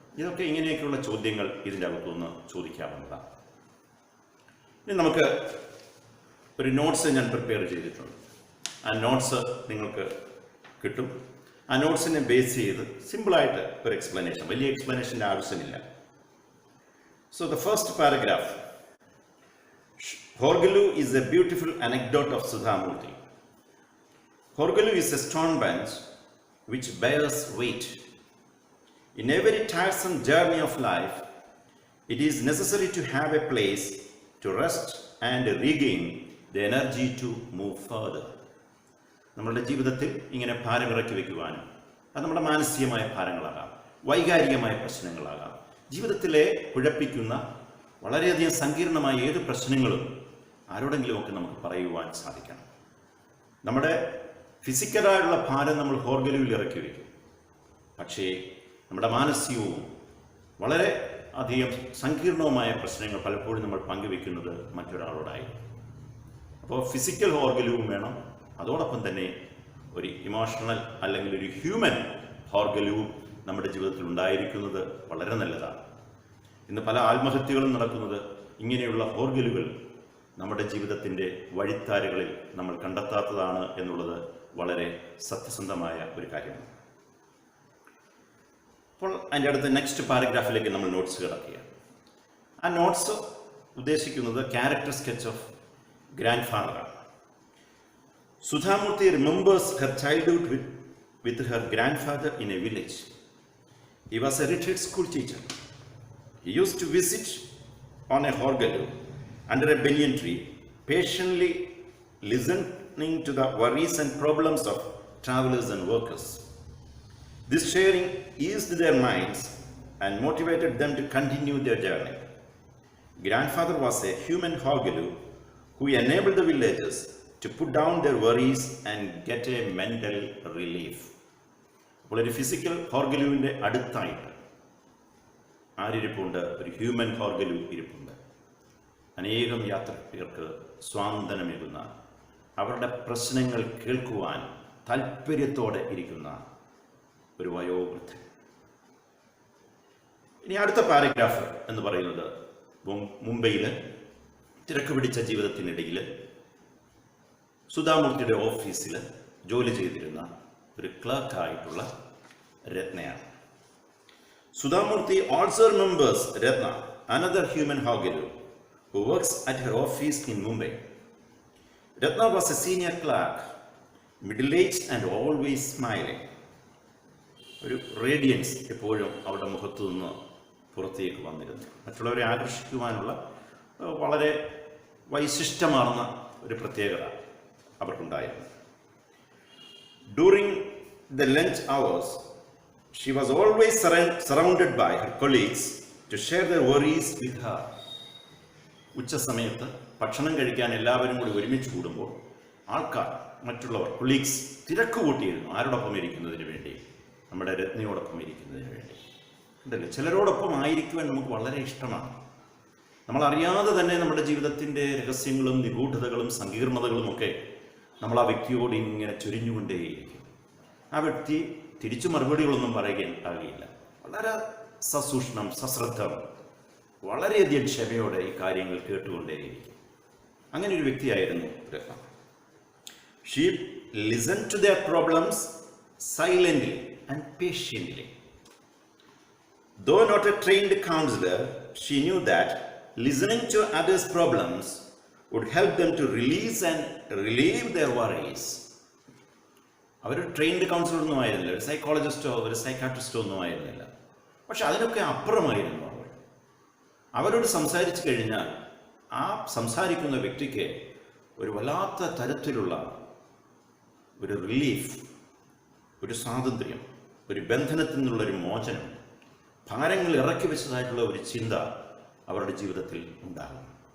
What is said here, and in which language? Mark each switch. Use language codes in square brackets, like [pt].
[ml] ഇതൊക്കെ ഇങ്ങനെയൊക്കെയുള്ള ചോദ്യങ്ങൾ ഇതിൻ്റെ അകത്തുനിന്ന് ചോദിക്കാവുന്നതാണ്. ഇനി നമുക്ക് ഒരു നോട്ട്സ് ഞാൻ പ്രിപ്പയർ ചെയ്തിട്ടുണ്ട്. ആ നോട്ട്സ് നിങ്ങൾക്ക് കിട്ടും. ആ നോട്ട്സിനെ ബേസ് ചെയ്ത് സിമ്പിളായിട്ട് ഒരു എക്സ്പ്ലനേഷൻ, വലിയ എക്സ്പ്ലനേഷൻ്റെ ആവശ്യമില്ല. [en] So the first paragraph, Horgelu is a beautiful anecdote of Sudhamurti. Horgelu is a stone bench which bears weight. In every tiresome journey of life, it is necessary to have a place to rest and regain the energy to move further. [ml] നമ്മളുടെ ജീവിതത്തിൽ ഇങ്ങനെ ഭാരമിറക്കി വയ്ക്കുവാനും, അത് നമ്മുടെ മാനസികമായ ഭാരങ്ങളാകാം, വൈകാരികമായ പ്രശ്നങ്ങളാകാം, ജീവിതത്തിലെ കുഴപ്പിക്കുന്ന വളരെയധികം സങ്കീർണമായ ഏത് പ്രശ്നങ്ങളും ആരോടെങ്കിലുമൊക്കെ നമുക്ക് പറയുവാൻ സാധിക്കണം. നമ്മുടെ ഫിസിക്കലായുള്ള ഭാരം നമ്മൾ ഹോർഗലുവിൽ ഇറക്കി വയ്ക്കും. പക്ഷേ നമ്മുടെ മാനസികവും വളരെ അധികം സങ്കീർണവുമായ പ്രശ്നങ്ങൾ പലപ്പോഴും നമ്മൾ പങ്കുവെക്കുന്നത് മറ്റൊരാളോടായി. അപ്പോൾ ഫിസിക്കൽ ഹോർഗലുവും വേണം, അതോടൊപ്പം തന്നെ ഒരു ഇമോഷണൽ അല്ലെങ്കിൽ ഒരു ഹ്യൂമൻ ഹോർഗലുവും നമ്മുടെ ജീവിതത്തിൽ ഉണ്ടായിരിക്കുന്നത് വളരെ നല്ലതാണ്. ഇന്ന് പല ആത്മഹത്യകളും നടക്കുന്നത് ഇങ്ങനെയുള്ള ഹോർഗലുകൾ നമ്മുടെ ജീവിതത്തിൻ്റെ വഴിത്താരകളിൽ നമ്മൾ കണ്ടെത്താത്തതാണ് എന്നുള്ളത് വളരെ സത്യസന്ധമായ ഒരു കാര്യമാണ്. അപ്പോൾ അതിൻ്റെ അടുത്ത നെക്സ്റ്റ് പാരഗ്രാഫിലേക്ക് നമ്മൾ നോട്ട്സ് കിടക്കുക. ആ നോട്ട്സ് ഉദ്ദേശിക്കുന്നത് [en] Character sketch of grand ഫാദറാണ്. Sudhamurti remembers her childhood with her grandfather in a village. He was a retired school teacher. He used to visit on a horgelu under a banyan tree, patiently listening to the worries and problems of travelers and workers. This sharing eased their minds and motivated them to continue their journey. Grandfather was a human horgelu who enabled the villagers to put down their worries and get a mental relief. [ml] അപ്പോൾ ഒരു physical ഹോർഗലുവിൻ്റെ അടുത്തായിട്ട് ആരിരിപ്പുണ്ട്? ഒരു human ഹോർഗലു ഇരിപ്പുണ്ട്. അനേകം യാത്രികർക്ക് സ്വാന്തനമേകുന്ന, അവരുടെ പ്രശ്നങ്ങൾ കേൾക്കുവാൻ താല്പര്യത്തോടെ ഇരിക്കുന്ന ഒരു വയോവൃദ്ധൻ. ഇനി അടുത്ത പാരഗ്രാഫ് എന്ന് പറയുന്നത് മുംബൈയിൽ തിരക്ക് പിടിച്ച ജീവിതത്തിനിടയിൽ സുധാമൂർത്തിയുടെ ഓഫീസിൽ ജോലി ചെയ്തിരുന്ന ഒരു ക്ലർക്കായിട്ടുള്ള രത്നയാണ്. [en] Sudhamurti also remembers Ratna, another human horgelu, who works at her office in Mumbai. Ratna was a senior clerk, middle-aged and always smiling. [ml] ഒരു റേഡിയൻസ് എപ്പോഴും അവരുടെ മുഖത്തു നിന്ന് പുറത്തേക്ക് വന്നിരുന്നു. മറ്റുള്ളവരെ ആകർഷിക്കുവാനുള്ള വളരെ വൈശിഷ്ട്യമാർന്ന ഒരു പ്രത്യേകത അവർക്കുണ്ടായിരുന്നു. [en] During the lunch hours, she was always surrounded by her colleagues to share their worries with her. [ml] ഉച്ച സമയത്ത് ഭക്ഷണം കഴിക്കാൻ എല്ലാവരും കൂടി ഒരുമിച്ച് കൂടുമ്പോൾ ആൾക്കാർ, മറ്റുള്ളവർ, കൊളീഗ്സ് തിരക്ക് കൂട്ടിയിരുന്നു. ആരോടൊപ്പം ഇരിക്കുന്നതിന് വേണ്ടി? നമ്മുടെ രത്നയോടൊപ്പം ഇരിക്കുന്നതിന് വേണ്ടി. ഉണ്ടല്ലേ, ചിലരോടൊപ്പം ആയിരിക്കുവാൻ നമുക്ക് വളരെ ഇഷ്ടമാണ്. നമ്മൾ അറിയാതെ തന്നെ നമ്മുടെ ജീവിതത്തിൻ്റെ രഹസ്യങ്ങളും നിഗൂഢതകളും സങ്കീർണതകളും ഒക്കെ നമ്മൾ ആ വ്യക്തിയോട് ഇങ്ങനെ ചൊരിഞ്ഞുകൊണ്ടേയിരിക്കും. ആ വ്യക്തി തിരിച്ചു മറുപടികളൊന്നും പറയുകയില്ല. വളരെ സസൂക്ഷ്മം, സശ്രദ്ധം, വളരെയധികം ക്ഷമയോടെ ഈ കാര്യങ്ങൾ കേട്ടുകൊണ്ടേയിരിക്കും. അങ്ങനെ ഒരു വ്യക്തിയായിരുന്നു രത്ന. [en] She listen to their problems silently and patiently. Though not a trained counselor, she knew that listening to others' problems would help them to release and relieve their worries. [ml] Our trained councillor ഒന്നും ആയിരുന്നില്ല, ഒരു സൈക്കോളജിസ്റ്റോ ഒരു സൈക്കാട്രിസ്റ്റോ ഒന്നും ആയിരുന്നില്ല. പക്ഷെ അതിനൊക്കെ അപ്പുറമായിരുന്നു അവരോട് സംസാരിച്ചു കഴിഞ്ഞാൽ ആ സംസാരിക്കുന്ന വ്യക്തിക്ക് ഒരു വല്ലാത്ത തരത്തിലുള്ള ഒരു റിലീഫ്, ഒരു സ്വാതന്ത്ര്യം, ഒരു ബന്ധനത്തിൽ നിന്നുള്ളൊരു മോചനം, ഭാരങ്ങൾ ഇറക്കി വെച്ചതായിട്ടുള്ള ഒരു ചിന്ത അവരുടെ ജീവിതത്തിൽ ഉണ്ടാകും.